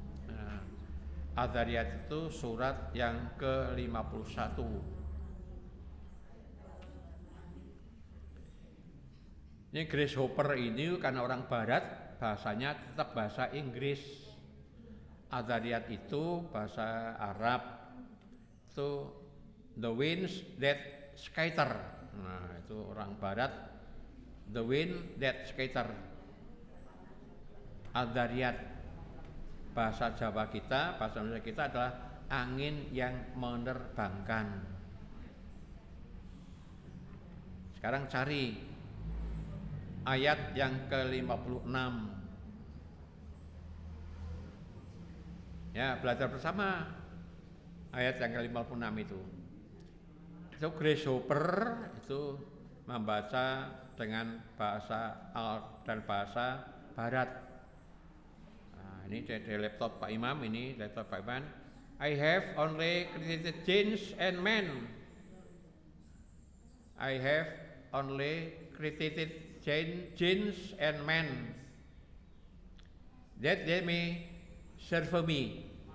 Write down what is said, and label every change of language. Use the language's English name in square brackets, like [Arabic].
[Indonesian] Nah, Adzariyat itu surat yang ke-51. Ini Grace Hopper ini karena orang Barat, bahasanya tetap bahasa Inggris. Adzariyat itu bahasa Arab. [English] Itu the winds that scatter. [Indonesian] Nah, itu orang Barat, [English] the wind that scatter. [Indonesian] Adzariyat bahasa Jawa kita, bahasa Indonesia kita adalah angin yang menerbangkan. Sekarang cari ayat yang ke-56. Ya, belajar bersama ayat yang ke-56 itu. Itu Grace Hopper itu membaca dengan bahasa dan bahasa Barat. Nah, ini di laptop Pak Imam, ini laptop Pak Imam. [English] I have only created jinns and men. I have only created jinns and men that they may serve me.